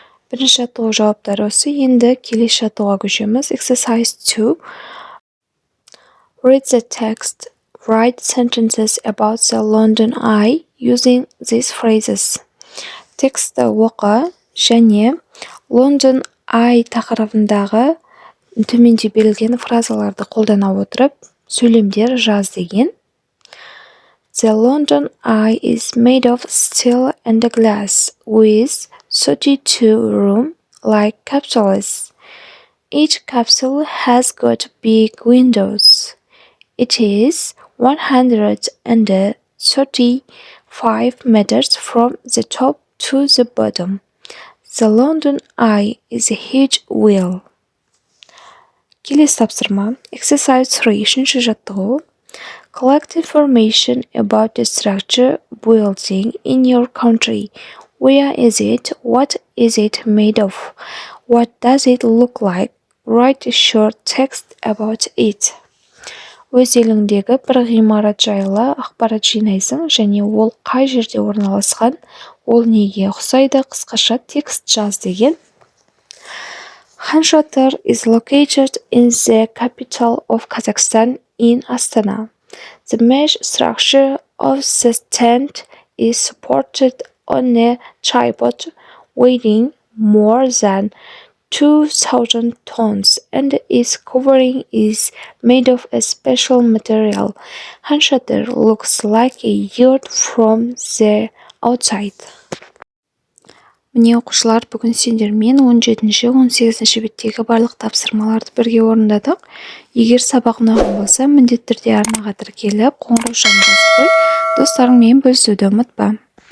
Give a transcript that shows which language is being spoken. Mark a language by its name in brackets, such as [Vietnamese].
[Kazakh] Бірінші жаттығу жауаптары осы. Енді келесі жаттығуға көшеміз. [English] Exercise 2. Read the text. Write sentences about the London Eye using these phrases. [Kazakh] Тексті оқы және London Eye тақырыбындағы төменде берілген фразаларды қолдана отырып, сөйлемдер жаз деген. [English] The London Eye is made of steel and glass with 32 room-like capsules. Each capsule has got big windows. It is 135 meters from the top to the bottom. The London Eye is a huge wheel. [Kazakh] Келесі тапсырма. [English] Exercise 3, [Kazakh] 3-ші жаттығу. [English] Collect information about the structure building in your country. Where is it? What is it made of? What does it look like? Write a short text about it. [Kazakh] Өз еліңдегі бір ғимарат жайлы ақпарат жинайсың және ол қай жерде орналасқан, ол неге ұқсайды, қысқаша текст жаз деген. [English] Shatyr is located in the capital of Kazakhstan in Astana. The mesh structure of the tent is supported on a tripod weighing more than 2,000 tons and its covering is made of a special material. Shatyr looks like a yacht from the outside. [Kazakh] Міне оқушылар, бүгін сендермен 17-18 беттегі барлық тапсырмаларды бірге орындадық. Егер сабақ ұнаған болса, міндетті түрде арнаға тіркеліп, қоңырау шағын басып қой. Достарыңмен бөлісуді ұмытпа.